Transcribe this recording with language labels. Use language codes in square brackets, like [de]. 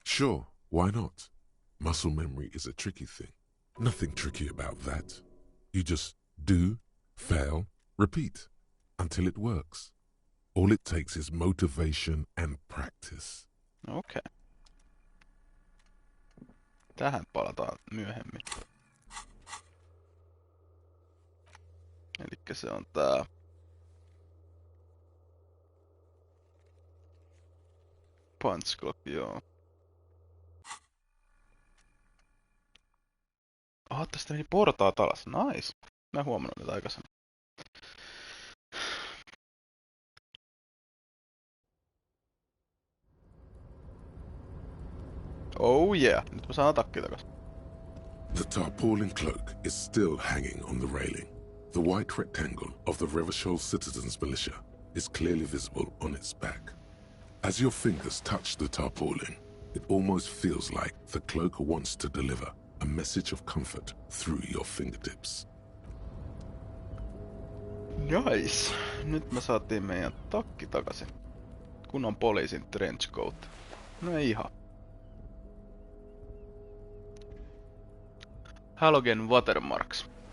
[en] Sure, why not? Muscle memory is a tricky thing. Nothing tricky about that. You just do, fail, repeat, until it works. All it takes is motivation and practice. [fi] Okei. Tähän palataan myöhemmin. Elikkä se on tää. Punch clock, joo. Tästä meni portaat alas. [en] Nice. [fi] Mä en huomannut niitä aikaisemmin. [en] Oh yeah. [fi] Nyt mä saan atakki takas. [en] The tarpaulin cloak is still hanging on the railing. The white rectangle of the Revachol Citizens Militia is clearly visible on its back. As your fingers touch the tarpaulin, it almost feels like the cloak wants to deliver a message of comfort through your fingertips. Nice. [fi] Nyt me saatiin meidän takki takaisin. Kunnon poliisin trenchcoat. No ei ihan. [en] Halogen watermarks.